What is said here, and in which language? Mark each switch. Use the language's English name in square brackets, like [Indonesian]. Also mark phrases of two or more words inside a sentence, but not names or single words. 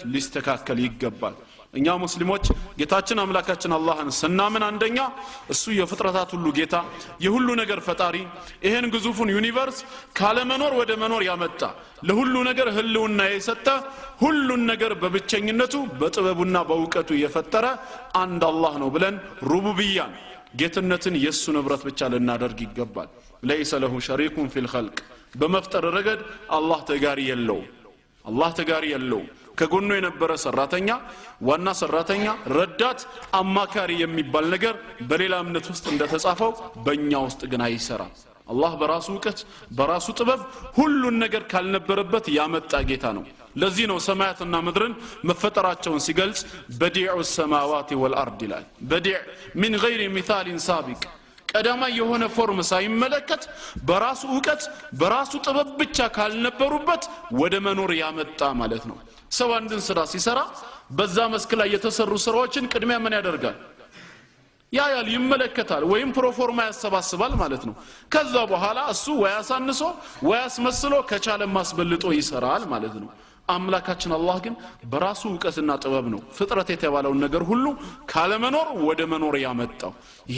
[Amharic] ሊስተካከል ይገባል እኛ ሙስሊሞች ጌታችን አምላካችን አላህን ስናምን አንደኛ እሱ የፍጥረታት ሁሉ ጌታ የሁሉ ነገር ፈጣሪ ይሄን ግዙፉን ዩኒቨርስ ካለ መኖር ወደ መኖር ያመጣ ለሁሉ ነገር ህልውና የሰጠ ሁሉን ነገር በብቸኝነቱ በጥበቡና በእውቀቱ የፈጠረ አንድ አላህ ነው ብለን ሩቡብያን ጌትነትን የሱ ንብረት ብቻ ልናደርግ ይገባል [Arabic] ليس له شريك في الخلق [Amharic] በመፍጠር ረገድ አላህ ተጋሪ የለው ከጎኑ የነበረ ሰራተኛ ዋና ሰራተኛ ረዳት አማካሪ የሚባል ነገር በሌላ እምነት ውስጥ እንደተጻፈው በእኛ ውስጥ ግን አይሰራም አላህ በራሱ ዕውቀት በራሱ ጥበብ ሁሉን ነገር ካልነበረበት ያመጣ ጌታ ነው ለዚህ ነው ሰማያትና ምድርን መፈጠራቸውን ሲገልጽ [Arabic] بديع السماوات والارض [Amharic] ይላል [Arabic] بديع من غير مثال سابق [Amharic] ቀዳማይ የሆነ ፎርም ሳይመለከት በራሱ ዕውቀት በራሱ ጥበብ ብቻ ካልነበሩበት ወደ መኖር ያመጣ ማለት ነው ሰው አንድን ስራ ሲሰራ በዛ መስክ ላይ የተሰሩ ስራዎችን ቅድሚያ ምን ያደርጋል ያያል ይመለከታል ወይም ፕሮፎርማ ያሰባስባል ማለት ነው ከዛ በኋላ እሱ ወያሳንሶ ወያስመስሎ ከቻለ ማስበልጦ ይሰራል ማለት ነው አምላካችን አላህ ግን በራሱ ዕውቀትና ጥበብ ነው ፍጥረት የተባለውን ነገር ሁሉ ካለ መኖር ወደ መኖር ያመጣው ይሄ